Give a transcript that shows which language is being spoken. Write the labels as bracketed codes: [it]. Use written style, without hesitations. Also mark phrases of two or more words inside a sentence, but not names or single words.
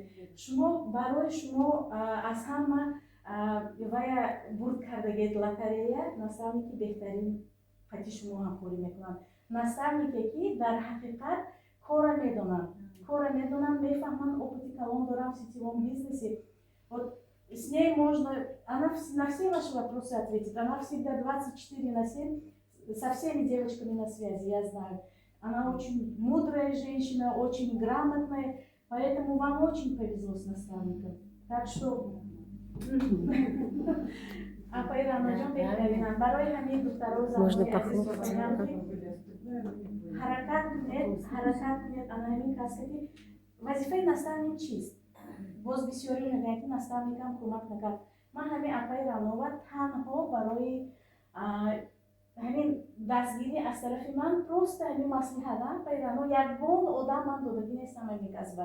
[tg] Шумо барои шумо аз ҳама вая бурд кардагед лотарея, наставники беҳтарин қати шумо ҳамкорӣ мекунанд. Наставнике ки дар ҳақиқат кора медонанд, мефаҳманд, опыти калон дорам [ru] в сетевом бизнесе. Вот с ней можно, она на все ваши вопросы ответит, она всегда 24/7 со всеми девочками на связи, я знаю. Она очень мудрая женщина, очень грамотная, поэтому вам очень повезло с наставником. Так что можно похлопать. [tg] Ҳаракат кунед, ана ҳамин касе ки вазифаи наставник чист? Боз бисёре мегӯянд ки наставникам кӯмак накард. Ман ҳамин апаи Ранова танҳо барои ҳамин дастгирӣ аз тарафи ман просто ҳамин маслиҳатам пайрано ягон одам ман додагӣ нестам ҳамин касба.